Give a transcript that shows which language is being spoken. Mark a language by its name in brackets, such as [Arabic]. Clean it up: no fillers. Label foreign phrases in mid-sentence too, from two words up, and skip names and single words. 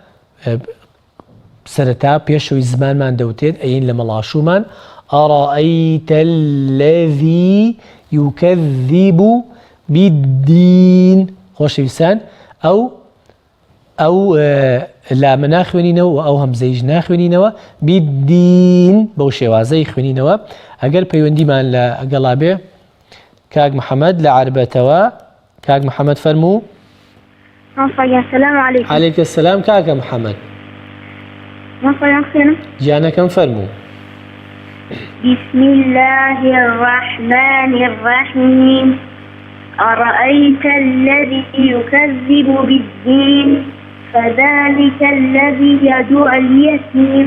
[Central Kurdish] سەرەتا پێشەوەی زمانمان دەوتێت ئەین لە مەڵاشومان [Arabic] ئەڕائەیتە الذی یوکەذیب بالدین [Central Kurdish] خۆشەویستان ئەو لامە ناخوێنینەوە و ئەو هەمزەیش ناخوێنینەوە بالدین بەو شێوازەی خوێنینەوە ئەگەر پەیوەندیمان لە ئەگەڵا بێ کاک محەممەد لە عربەتەوە کاک محەممەد فەرموو [Arabic] السلام عليكم. عليك السلام [Central Kurdish] كاكا محمد. جانكم فرمو. [Arabic] بسم الله الرحمن الرحيم. أرأيت الذي يكذب بالدين فذلك الذي يدعو اليتيم.